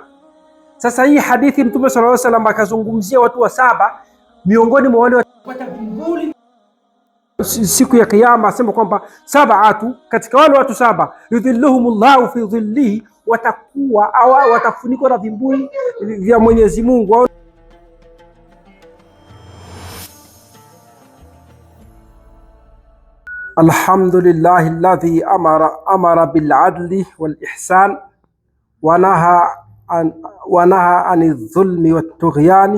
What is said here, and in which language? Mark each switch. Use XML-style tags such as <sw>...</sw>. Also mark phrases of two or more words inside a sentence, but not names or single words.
<sw>Sasa hii hadithi Mtume</sw> <ar>صلى الله عليه وسلم</ar> <sw>akazungumzia watu wa saba miongoni mwa wale watapata vivuli siku ya Kiyama. Asema kwamba sab'atu, katika wale watu saba,</sw> <ar>يظلهم الله في ظله,</ar> <sw>watakuwa au watafunikwa na vivuli vya Mwenyezi Mungu.</sw> <ar>الحمد لله الذي أمر بالعدل والإحسان ونهى عن الظلم والطغيان.</ar>